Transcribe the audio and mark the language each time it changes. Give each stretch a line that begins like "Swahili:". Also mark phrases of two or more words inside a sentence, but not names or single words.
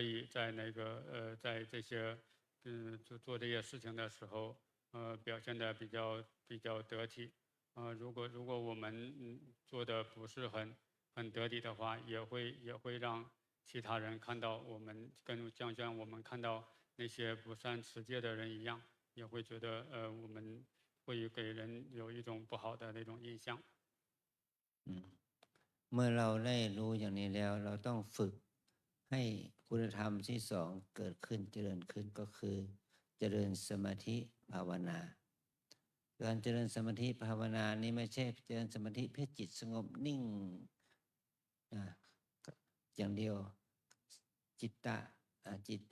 Chinese: 以在那个在这些做这些事情的时候表现的比较得体如果我们做的不是很得体的话，也会让其他人看到我们像我们看到那些不善持戒的人一样，也会觉得我们会给人有一种不好的那种印象。
Thai: เมื่อเราได้รู้อย่างนี้แล้วเราต้องฝึกให้คุณธรรมที่สองเกิดขึ้นเจริญขึ้นก็คือเจริญสมาธิภาวนาการเจริญสมาธิภาวนานี้ไม่ใช่เจริญสมาธิเพื่อจิตสงบนิ่งอย่างเดียวจิตต